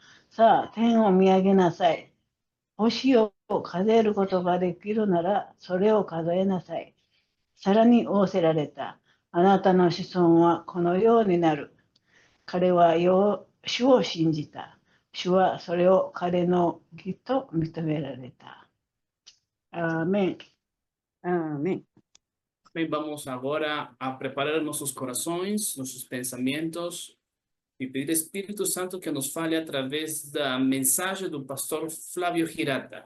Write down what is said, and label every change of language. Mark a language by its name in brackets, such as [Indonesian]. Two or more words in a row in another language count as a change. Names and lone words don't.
[Japanese] さあ、天を見上げなさい。星を数えることができるなら、それを数えなさい。さらに仰せられた。あなたの子孫はこのようになる。彼は主を信じた。主はそれを彼の義と認められた。アーメン。 [Portuguese] Amém. Bem, vamos agora a preparar nossos corações, nossos pensamentos e pedir ao Espírito Santo que nos fale através da mensagem do pastor Flávio Hirata.